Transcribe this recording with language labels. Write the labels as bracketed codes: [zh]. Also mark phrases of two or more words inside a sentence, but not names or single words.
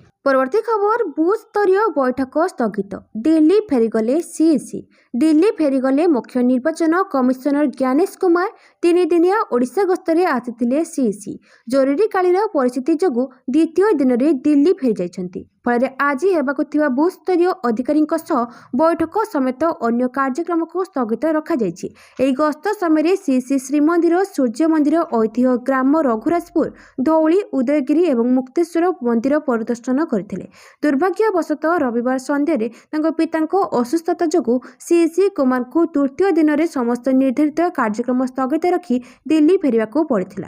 [or] ପରବର୍ତ୍ତୀ ଖବର ବୁଥ୍ ସ୍ତରୀୟ ବୈଠକ ସ୍ଥଗିତ ଦିଲ୍ଲୀ ଫେରିଗଲେ ସିଇସି। ଦିଲ୍ଲୀ ଫେରିଗଲେ ମୁଖ୍ୟ ନିର୍ବାଚନ କମିଶନର ଜ୍ଞାନେଶ କୁମାର 3 ଦିନିଆ ଓଡ଼ିଶା ଗସ୍ତରେ ଆସିଥିଲେ ସିଇସି। ଜରୁରୀକାଳୀନ ପରିସ୍ଥିତି ଯୋଗୁଁ ଦ୍ୱିତୀୟ ଦିନ ରେ ଦିଲ୍ଲୀ ଫେରି ଯାଇଛନ୍ତି। ଫଳରେ ଆଜି ହେବାକୁ ଥିବା ବୁଥ୍ ସ୍ତରୀୟ ଅଧିକାରୀଙ୍କ ସହ ବୈଠକ ସମେତ ଅନ୍ୟ କାର୍ଯ୍ୟକ୍ରମକୁ ସ୍ଥଗିତ ରଖାଯାଇଛି। ଏହି ଗସ୍ତ ସମୟରେ ଶ୍ରୀ ଶ୍ରୀମନ୍ଦିର, ସୂର୍ଯ୍ୟ ମନ୍ଦିର, ଐତିହ୍ୟ ଗ୍ରାମ ରଘୁରାଜପୁର, ଧଉଳି, ଉଦୟଗିରି ଏବଂ ମୁକ୍ତେଶ୍ୱର ମନ୍ଦିର ପରିଦର୍ଶନ କରିଥିଲେ। ଦୁର୍ଭାଗ୍ୟବଶତଃ ରବିବାର ସନ୍ଧ୍ୟାରେ ତାଙ୍କ ପିତାଙ୍କ ଅସୁସ୍ଥତା ଯୋଗୁଁ ଶ୍ରୀ କୁମାରଙ୍କୁ ତୃତୀୟ ଦିନରେ ସମସ୍ତ ନିର୍ଦ୍ଧାରିତ କାର୍ଯ୍ୟକ୍ରମ ସ୍ଥଗିତ ରଖି ଦିଲ୍ଲୀ ଫେରିବାକୁ ପଡ଼ିଥିଲା।